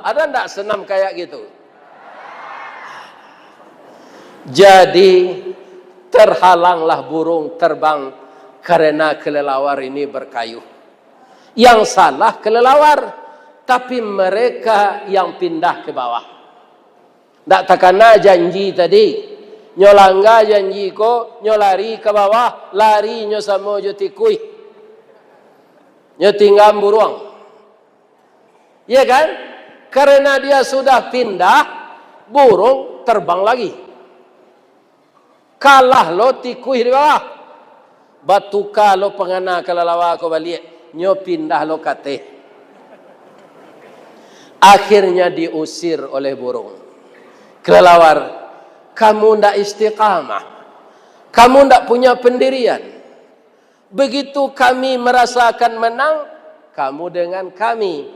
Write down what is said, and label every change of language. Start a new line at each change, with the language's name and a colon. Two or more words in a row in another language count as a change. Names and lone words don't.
Indonesian: Ada enggak senam kayak gitu? Jadi terhalanglah burung terbang karena kelelawar ini berkayuh. Yang salah kelelawar, tapi mereka yang pindah ke bawah.
Minangkabau: Ndak takana janji tadi. Nyolangga janji ko, nyolari ke bawah, lari nyo samo jo tikui. Nyo tinggam buruang.
Indonesian: Ya kan? Karena dia sudah pindah, burung terbang lagi.
Minangkabau: Kalah lo tikuih di bawah. Batuka lo pengana kalalawa ko balik. Nyo pindah lo kate.
Indonesian: Akhirnya diusir oleh burung. Kelelawar, kamu ndak istiqamah. Kamu ndak punya pendirian. Begitu kami merasakan menang, kamu dengan kami.